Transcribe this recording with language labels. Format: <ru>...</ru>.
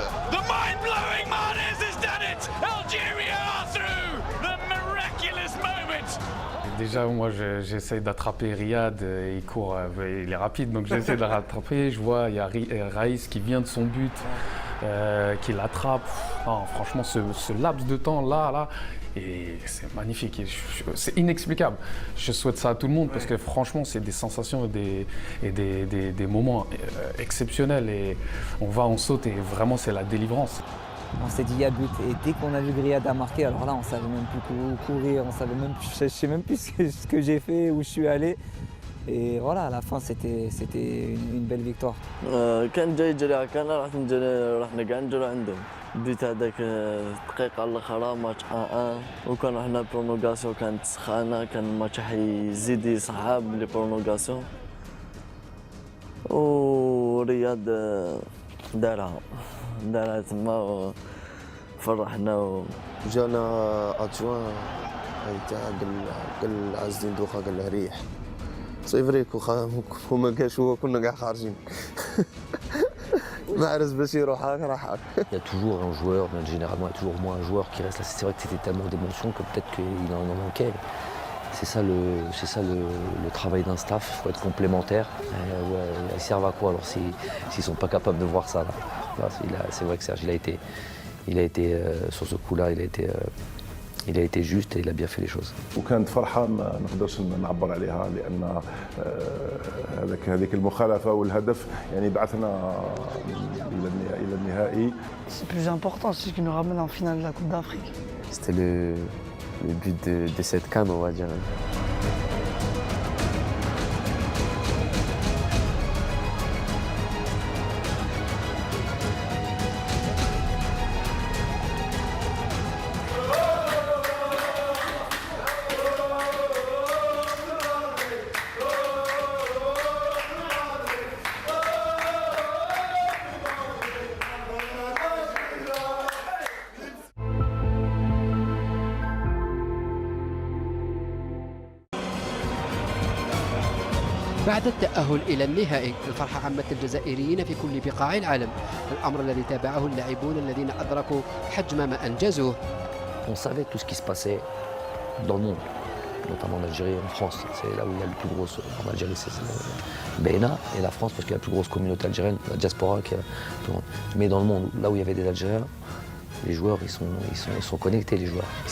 <en>The mind-blowing Mahrez has done it. Algeria are through. The miraculous moment.</en> <fr>Déjà, moi, j'essaie d'attraper Riyad, il court, il est rapide, donc j'essaie de le rattraper. Je vois, il y a Raïs qui vient de son but, qui l'attrape. Franchement, ce laps de temps là, et c'est magnifique, c'est inexplicable. Je souhaite ça à tout le monde parce que franchement, c'est des sensations et des moments exceptionnels. Et on saute et vraiment, c'est la délivrance. On s'est dit il y a but et dès qu'on a vu Riyad a marqué, alors là on savait même plus courir, on savait même plus, je sais même plus ce que j'ai fait, où je suis allé. Et voilà, à la fin c'était une belle victoire.</fr> <ar>كان جاي يجري على كان رحنا كاع نجرو عندهم. بديت هذاك الدقيقة الأخرى ماتش 1-1 وكان رحنا برونوغاسيون كانت سخانة كان الماتش حيزيد يصعب لي برونوغاسيون. ورياض دارها تما فرحنا. جانا ادجوان تاع قال عز الدين دوخه قال له ريح سي فريك وما قالش هو كنا كاع خارجين محرز باش يروح راح.</ar> <fr>Il y a toujours un joueur, mais généralement il y a toujours au moins un joueur qui reste là. C'est vrai que c'était tellement d'émotions que peut-être qu'il en manquait. C'est ça le travail d'un staff, il faut être complémentaire. Ils servent à quoi alors s'ils ne sont pas capables de voir ça là. C'est vrai que Serge, il a été sur ce coup-là, il a été juste et il a bien fait les choses.</fr> <ar>وكانت فرحة ما نقدرش نعبر عليها لأن هذيك المخالفة والهدف يعني بعثنا إلى النهائي.</ar> <fr>C'est plus important, c'est ce qui nous ramène en finale de la Coupe d'Afrique. C'était le but de cette CAN, on va dire.</fr> <ar>بعد التأهل إلى النهائي الفرحة عمت الجزائريين في كل بقاع العالم، الأمر الذي تابعه اللاعبون الذين أدركوا حجم ما أنجزوه.</ar> <fr>On savait tout ce qui se passait dans le monde, notamment en Algérie et en France. C'est là où il y a le plus gros. En Algérie, c'est BNA et la France, parce qu'il y a la plus grosse communauté algérienne, la diaspora. Mais dans le monde, là où il y avait des Algériens, les joueurs, ils sont connectés, les joueurs.</fr>